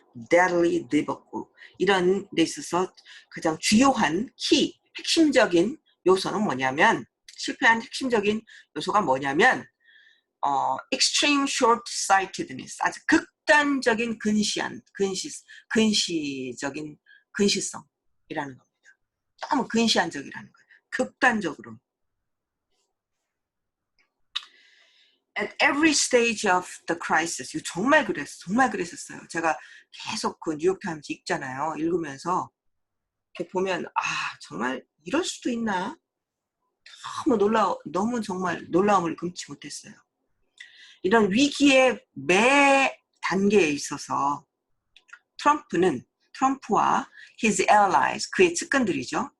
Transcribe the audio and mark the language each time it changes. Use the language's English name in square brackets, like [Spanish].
[Korean] deadly debacle 이런 데 있어서 가장 주요한 핵심적인 요소는 뭐냐면 실패한 핵심적인 요소가 뭐냐면 [English] extreme short-sightedness [Korean] 아주 극단적인 근시적인 근시성이라는 겁니다. 너무 근시안적이라는 거예요. 극단적으로. [English] At every stage of the crisis. [Korean] 이거 정말 정말 그랬었어요. 제가 계속 그 뉴욕타임즈 읽잖아요. 읽으면서 이렇게 보면 정말 이럴 수도 있나? 너무 정말 놀라움을 금치 못했어요. 이런 위기의 매 단계에 있어서 트럼프와 [English] his allies, [Korean] 그의 측근들이죠.